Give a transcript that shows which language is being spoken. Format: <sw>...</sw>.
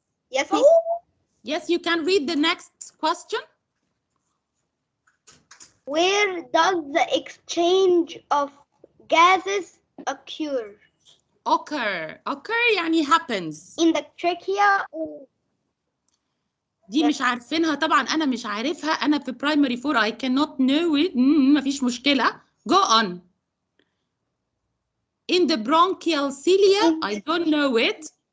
<en>Yes. Yes, you can read the next question. Where does the exchange of gases occur? Occur</en> <ar>يعني</ar> <en>happens. In the trachea.</en> <ar>دي مش عارفينها طبعا، أنا مش عارفها، أنا في</ar> <en>primary 4 I cannot know it.</en> <ar>مفيش مشكلة.</ar> <en>Go on. In the bronchial cilia, I don't know it.</en>